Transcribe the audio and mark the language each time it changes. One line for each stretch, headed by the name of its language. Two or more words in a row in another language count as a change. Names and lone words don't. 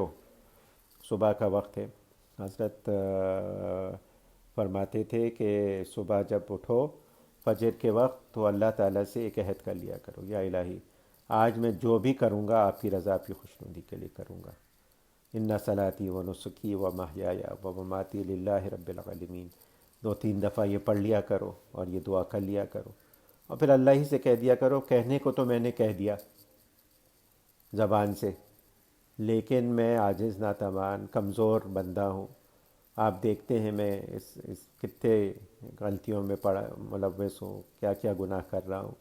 Urdu: صبح کا وقت ہے، حضرت فرماتے تھے کہ صبح جب اٹھو فجر کے وقت تو اللہ تعالیٰ سے ایک عہد کر لیا کرو، یا الہی آج میں جو بھی کروں گا آپ کی رضا، آپ کی خوشنودی کے لیے کروں گا۔
Arabic: ان صلاتی و نسکی و محیای و مماتی للہ رب العالمین،
Urdu: 2-3 دفعہ یہ پڑھ لیا کرو اور یہ دعا کر لیا کرو، اور پھر اللہ ہی سے کہہ دیا کرو کہنے کو تو میں نے کہہ دیا زبان سے، لیکن میں عاجز ناتوان کمزور بندہ ہوں، آپ دیکھتے ہیں میں اس کتنے غلطیوں میں ملوث ہوں، کیا کیا گناہ کر رہا ہوں۔